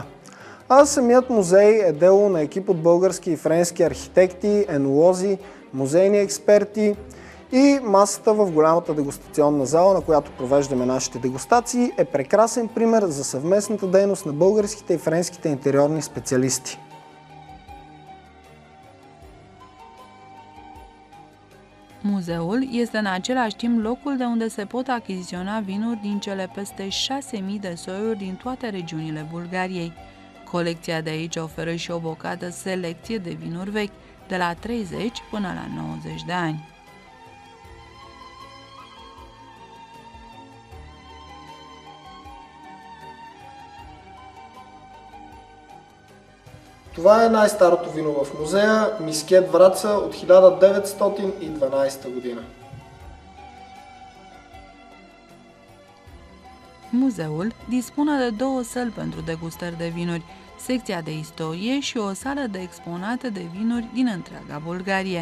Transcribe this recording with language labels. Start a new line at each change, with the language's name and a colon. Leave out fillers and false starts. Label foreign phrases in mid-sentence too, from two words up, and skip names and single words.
Bulgarian: А самият музей е дело на екип от български и френски архитекти, енолози, музейни експерти и масата в голямата дегустационна зала, на която провеждаме нашите дегустации, е прекрасен пример за съвместната дейност на българските и френските интериорни специалисти.
Romanian: Muzeul este în același timp locul de unde se pot achiziționa vinuri din cele peste 6.000 de soiuri din toate regiunile Bulgariei. Colecția de aici oferă și o bogată selecție de vinuri vechi, de la 30 până la 90 de ani.
Bulgarian: Това е най-старото вино в музея, Мискет Враца от 1912 година.
Romanian: Muzeul dispune de 2 săli pentru degustări de vinuri, secția de istorie și o sală de exponate de vinuri din întreaga Bulgarie.